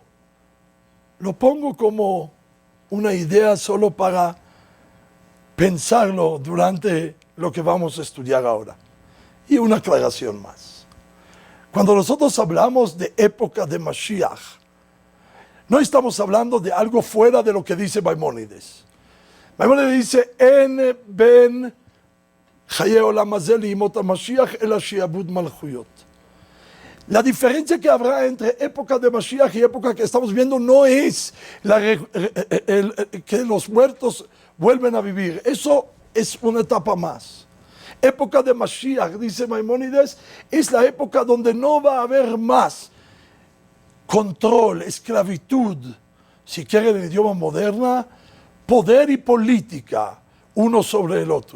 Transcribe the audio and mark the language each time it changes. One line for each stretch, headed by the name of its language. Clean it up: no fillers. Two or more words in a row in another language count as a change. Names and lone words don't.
Spanish: Lo pongo como una idea solo para pensarlo durante lo que vamos a estudiar ahora. Y una aclaración más. Cuando nosotros hablamos de época de Mashiach, no estamos hablando de algo fuera de lo que dice Maimónides. Maimónides dice,
Hebrew: אין בין חיי עולם הזה לימות המשיח אלא שעבוד מלכויות.
Spanish: La diferencia que habrá entre época de Mashiach y época que estamos viendo no es que los muertos vuelven a vivir. Eso es una etapa más. Época de Mashiach, dice Maimónides, es la época donde no va a haber más control, esclavitud, si quieren en idioma moderna, poder y política uno sobre el otro.